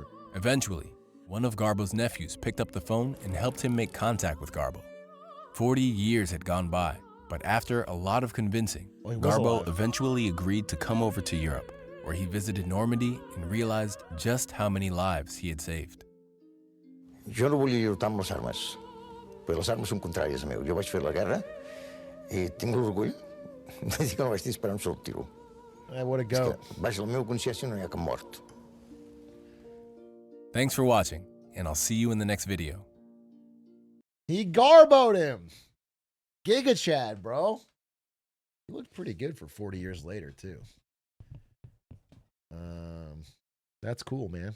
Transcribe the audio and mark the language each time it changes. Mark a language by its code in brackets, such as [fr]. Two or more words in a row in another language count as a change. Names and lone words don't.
[en] Eventually, one of Garbo's nephews picked up the phone and helped him make contact with Garbo. 40 years had gone by, but after a lot of convincing, Well, he was Garbo alive. eventually agreed to come over to Europe, where he visited Normandy and realized just how many lives he had saved. [ca] Jo no volia lluitar amb les armes, perquè les armes són contràries a meu. Jo vaig fer la guerra i tinc l'orgull de dir que no vaig disparar un sol tiro. [en] What a go. [ca] Baix la meva consciència no hi ha cap mort. [en] Thanks for watching, and I'll see you in the next video. He garboed him. Giga Chad, bro. He looked pretty good for 40 years later, too. That's cool, man.